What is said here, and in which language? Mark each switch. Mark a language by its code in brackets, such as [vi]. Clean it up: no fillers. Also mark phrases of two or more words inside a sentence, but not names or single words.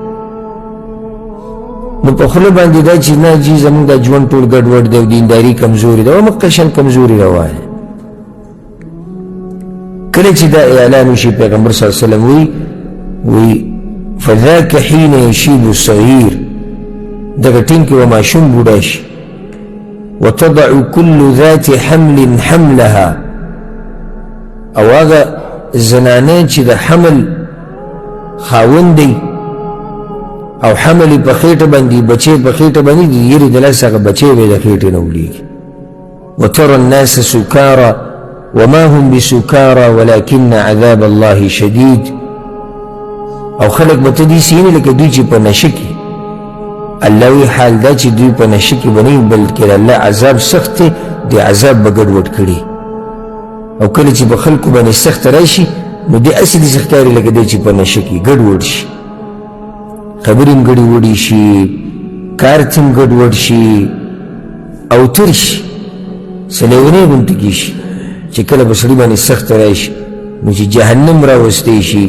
[ps] نو په خوله باندې دا چې نه جي زمونږ دا ژوند ټول ګډوډ دی او دینداري کمزوري ده او مخکې شان کمزوري روانه. کله چې دا اعلان وشي پیغمبر صلی الله علیه وسلم وی [ar] فذاک حین یشیب الصغیر [ps] دغه ټینګ کې به ماشوم بوډا شي. [ar] وتضع كل ذات حمل حملها [ps] او هغه زنانه چې د حمل خاوند دی او حمل په خېټه باندې بچی په خېټه باندې د یری د لاسه هغه بچی به د خېټې نه ولیږي. [ar] وترى الناس سکارى وما هم بسکارى ولكن عذاب الله شدید. [ps] او خلق به ته داسې ویني لکه دوی چې په نشه کې. الله وی حال دا چې دوی په نشه کې به نه وي بلکې الله عذاب سخت دی، د عذاب به ګډوډ کړي. او کله چې په خلکو باندې سخت راشي نو دې هسې داسې ښکاري لکه دی چې په نشه کې ګډوډ شي، خبرې هم ګډوډې شي، کار ته هم ګډوډ شي او تر شي، څه لیونۍ غوندې کې شي چې کله به سړي باندې سخت راشي نو چې جهنم راوستی شي.